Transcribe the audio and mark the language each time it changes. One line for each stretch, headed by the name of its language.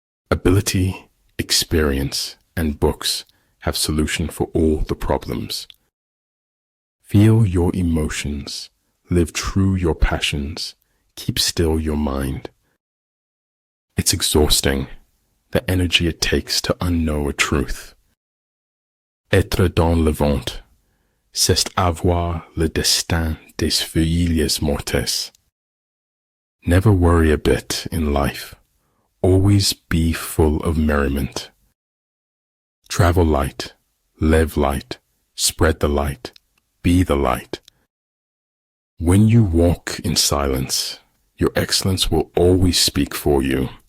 English: Ability, experience, and books have solution for all the problems. Feel your emotions, live true your passions, keep still your mind. It's exhausting, the energy it takes to unknow a truth.
French: Être dans le vent, c'est avoir le destin des feuilles mortes.
English: Never worry a bit in life. Always be full of merriment. Travel light, live light, spread the light, be the light. When you walk in silence, your excellence will always speak for you.